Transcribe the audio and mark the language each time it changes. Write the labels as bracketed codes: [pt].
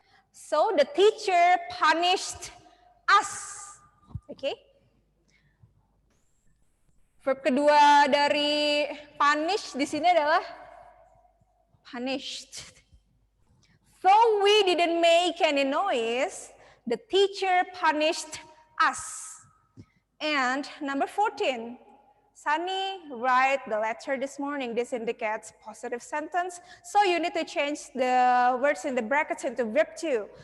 [en] So the teacher punished us. Oke. [id] Verb kedua dari punish di sini adalah punished. [en] So we didn't make any noise. The teacher punished us. And number 14. Sunny write the letter this morning. This indicates positive sentence. So you need to change the words in the brackets into verb 2.